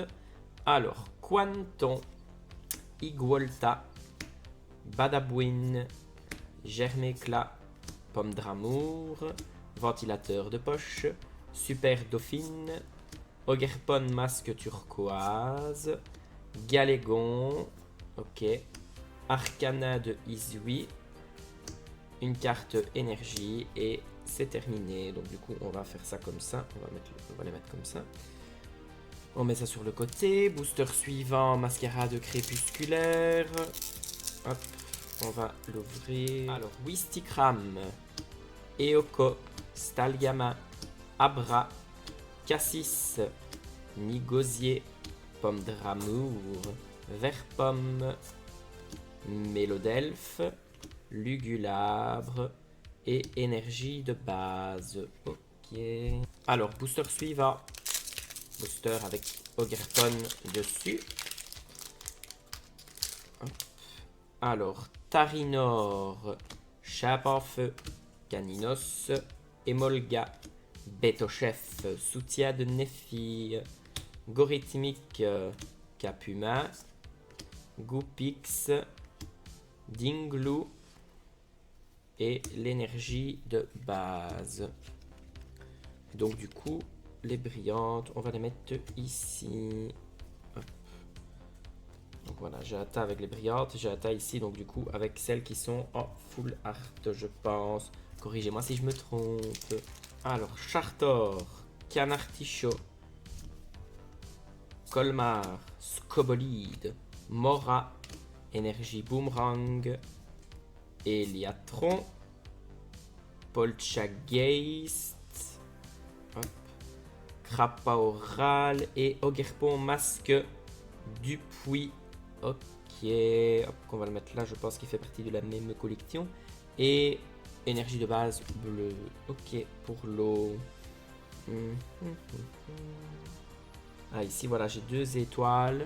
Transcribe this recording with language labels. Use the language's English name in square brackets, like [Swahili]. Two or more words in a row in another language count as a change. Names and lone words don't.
[French] Alors, Quanton, Igwolta, Badabouin, Germécla, Pomme d'Amour, Ventilateur de poche, Super Dauphine, Ogerpon masque turquoise, Galégon, ok, Arcana de Izui, une carte énergie et c'est terminé. Donc du coup on va faire ça comme ça, on va les mettre comme ça. On met ça sur le côté, booster suivant, mascarade crépusculaire. Hop, on va l'ouvrir. Alors Wistikram, Eoko, Stalgama, Abra, Cassis, Nigosier, Pomme d'Amour, Verpomme, Mélodelphe, Lugulabre et énergie de base. Ok. Alors, booster suivant. Booster avec Ogerpon dessus. Hop. Alors, Tarinor, Chape en feu, Caninos, Emolga, Betochef, Soutien de Nephi, Gorithmique, Capuma, Goupix, Dinglou et l'énergie de base. Donc du coup, les brillantes, on va les mettre ici. Hop. Donc voilà, j'ai atteint avec les brillantes, j'ai atteint ici, donc du coup avec celles qui sont en full art, je pense. Corrigez-moi si je me trompe. Alors, Chartor, Canartichaud, Colmar, Scobolide, Mora, Énergie Boomerang, Eliatron, Polchageist, Crappa Oral et Ogerpon Masque Dupuis. Ok, hop, on va le mettre là, je pense qu'il fait partie de la même collection. Et énergie de base bleue. Ok, pour l'eau. Ah, ici, voilà, j'ai 2 étoiles.